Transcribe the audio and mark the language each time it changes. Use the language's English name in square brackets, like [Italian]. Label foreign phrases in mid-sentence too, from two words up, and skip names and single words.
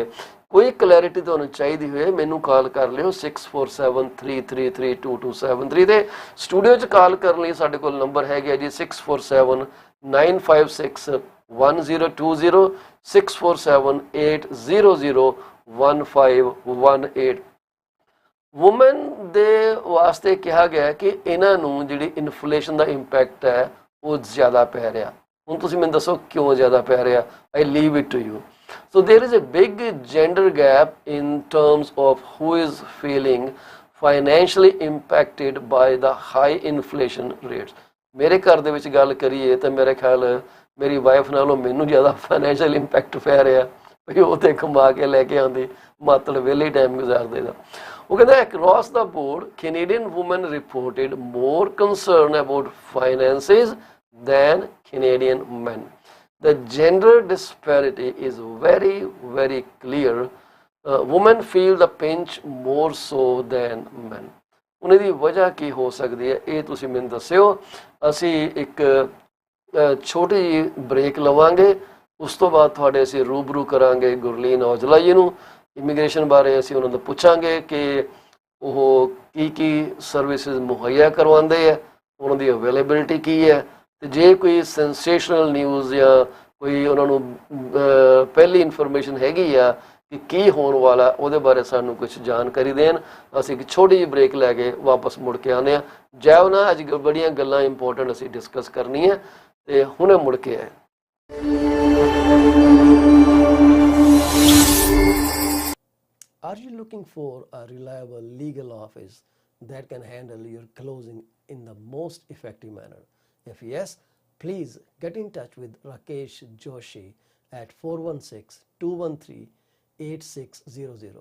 [Punjabi] ਕੋਈ ਕਲੈਰਿਟੀ ਤੁਹਾਨੂੰ ਚਾਹੀਦੀ ਹੋਏ ਮੈਨੂੰ ਕਾਲ ਕਰ ਲਿਓ 6473332273 ਤੇ ਸਟੂਡੀਓ 'ਚ ਕਾਲ ਕਰਨ ਲਈ ਸਾਡੇ ਕੋਲ ਨੰਬਰ ਹੈਗਾ ਜੀ 6479561020 6478001518। ਵੂਮਨ ਦੇ ਵਾਸਤੇ ਕਿਹਾ ਗਿਆ ਕਿ ਇਹਨਾਂ ਨੂੰ ਜਿਹੜੀ ਇਨਫਲੇਸ਼ਨ ਦਾ ਇੰਪੈਕਟ ਹੈ ਉਹ ਜ਼ਿਆਦਾ ਪੈ ਰਿਹਾ। ਹੁਣ ਤੁਸੀਂ ਮੈਨੂੰ ਦੱਸੋ ਕਿਉਂ ਜ਼ਿਆਦਾ ਪੈ ਰਿਹਾ? [English] I leave it to you. So there is a big gender gap in terms of who is feeling financially impacted by the high inflation rates. [Punjabi] ਮੇਰੇ ਘਰ ਦੇ ਵਿੱਚ ਗੱਲ ਕਰੀਏ ਤਾਂ ਮੇਰੇ ਖਿਆਲ ਮੇਰੀ ਵਾਈਫ ਨਾਲੋਂ ਮੈਨੂੰ ਜ਼ਿਆਦਾ [English] financial impact [Punjabi] ਪੈ ਰਿਹਾ ਵੀ ਉਹ ਤੇ ਕਮਾ ਕੇ ਲੈ ਕੇ ਆਉਂਦੀ, ਮਾਤੜ ਵਿਹਲੇ ਟਾਈਮ ਗੁਜ਼ਾਰਦੇ ਦਾ। ਉਹ ਕਹਿੰਦਾ [English] across the board Canadian women reported more concern about finances than Canadian men. The gender disparity is very, very clear. Women feel the pinch more so than men. [Punjabi] ਉਹਨਾਂ ਦੀ ਵਜ੍ਹਾ ਕੀ ਹੋ ਸਕਦੀ ਹੈ ਇਹ ਤੁਸੀਂ ਮੈਨੂੰ ਦੱਸਿਓ। ਅਸੀਂ ਇੱਕ ਛੋਟੀ ਜਿਹੀ ਬ੍ਰੇਕ ਲਵਾਂਗੇ, ਉਸ ਤੋਂ ਬਾਅਦ ਤੁਹਾਡੇ ਅਸੀਂ ਰੂਬਰੂ ਕਰਾਂਗੇ ਗੁਰਲੀਨ ਔਜਲਾ ਜੀ ਨੂੰ। ਇਮੀਗ੍ਰੇਸ਼ਨ ਬਾਰੇ ਅਸੀਂ ਉਹਨਾਂ ਤੋਂ ਪੁੱਛਾਂਗੇ ਕਿ ਉਹ ਕੀ ਸਰਵਿਸਿਜ਼ ਮੁਹੱਈਆ ਕਰਵਾਉਂਦੇ ਹੈ, ਉਹਨਾਂ ਦੀ ਅਵੇਲੇਬਿਲਿਟੀ ਕੀ ਹੈ, ਤੇ ਜੇ ਕੋਈ [English] sensational news [Punjabi] ਜਾਂ ਕੋਈ ਉਹਨਾਂ ਨੂੰ ਪਹਿਲੀ ਇਨਫੋਰਮੇਸ਼ਨ ਹੈਗੀ ਆ ਕਿ ਕੀ ਹੋਣ ਵਾਲਾ, ਉਹਦੇ ਬਾਰੇ ਸਾਨੂੰ ਕੁਝ ਜਾਣਕਾਰੀ ਦੇਣ। ਅਸੀਂ ਇੱਕ ਛੋਟੀ ਜਿਹੀ ਬ੍ਰੇਕ ਲੈ ਕੇ ਵਾਪਸ ਮੁੜ ਕੇ ਆਉਂਦੇ ਹਾਂ। ਜਾਓ ਨਾ, ਅੱਜ ਬੜੀਆਂ ਗੱਲਾਂ ਇੰਪੋਰਟੈਂਟ ਅਸੀਂ ਡਿਸਕਸ ਕਰਨੀਆਂ ਤੇ ਹੁਣੇ ਮੁੜ ਕੇ ਆਏ। [English] Are you looking for a reliable legal office that can handle your closing in the most effective manner? If yes, please get in touch with Rakesh Joshi at 416-213-8600.